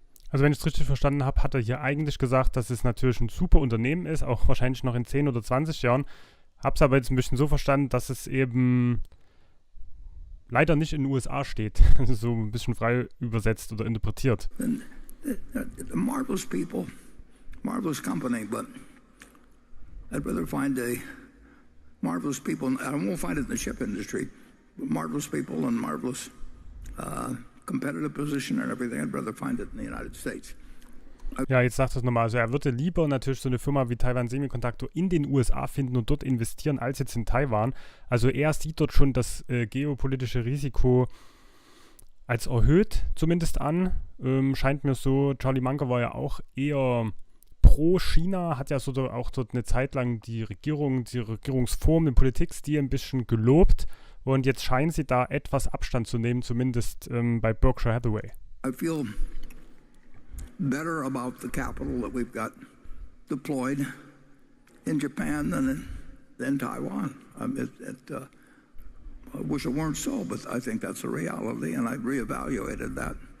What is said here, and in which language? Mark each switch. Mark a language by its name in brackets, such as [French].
[German] Also wenn ich es richtig verstanden habe, hat er hier eigentlich gesagt, dass es natürlich ein super Unternehmen ist, auch wahrscheinlich noch in 10 oder 20 Jahren. Habe es aber jetzt ein bisschen so verstanden, dass es eben leider nicht in den USA steht. So ein bisschen frei übersetzt oder interpretiert. [English] Marvelous people, marvelous company, but I'd rather find a marvelous people, I won't find it in the chip industry, but marvelous people and marvelous competitive position and everything, I'd rather find it in the United States. [German] Ja, jetzt sagt er es nochmal. Also er würde lieber natürlich so eine Firma wie Taiwan Semiconductor in den USA finden und dort investieren, als jetzt in Taiwan. Also er sieht dort schon das geopolitische Risiko als erhöht zumindest an. Scheint mir so. Charlie Munger war ja auch eher pro China, hat ja so auch dort eine Zeit lang die Regierungsform, den Politikstil ein bisschen gelobt. Und jetzt scheinen sie da etwas Abstand zu nehmen, zumindest bei Berkshire Hathaway. [English] I feel better about the capital that we've got deployed in Japan than Taiwan. I wish it weren't so, but I think that's a reality, and I've reevaluated that